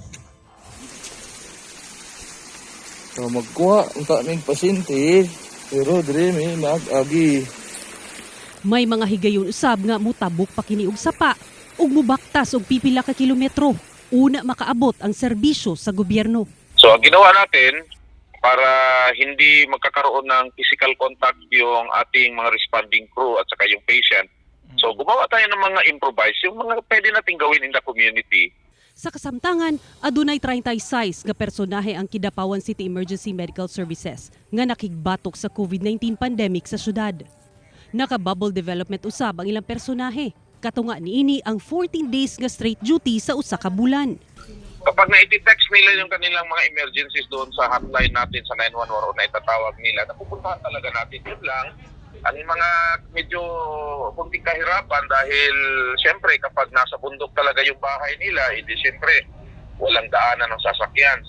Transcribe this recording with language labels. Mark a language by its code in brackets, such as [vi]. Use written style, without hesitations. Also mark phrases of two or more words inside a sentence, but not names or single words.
[ceb] So magkuha ang kaming pasyente, pero dire may nag-agi. May mga higayon usab nga mutabok pa kini og sapa ug mubaktas og pipila ka kilometro una makaabot ang serbisyo sa gobyerno. [tl] So ang ginawa natin para hindi magkakaroon ng [en] physical contact [tl] yung ating mga [en] responding crew [tl] at saka yung patient. So gumawa tayo ng mga improvise, yung mga pwede nating gawin [en] in the community. [ceb] Sa kasamtangan, adunay 36 nga personahe ang Kidapawan City Emergency Medical Services nga nakigbatok sa COVID-19 pandemic sa syudad. Naka- [en] bubble development [ceb] usab ang ilang personahe. Katunga niini ang 14 days nga straight duty sa usa ka bulan. [tl] Kapag na-text nila yung kanilang mga emergencies doon sa hotline natin sa 911 o na itatawag nila, napupuntahan talaga natin. Yun lang, ang mga medyo kunting kahirapan dahil siyempre kapag nasa bundok talaga yung bahay nila, hindi siyempre walang daanan ng sasakyan.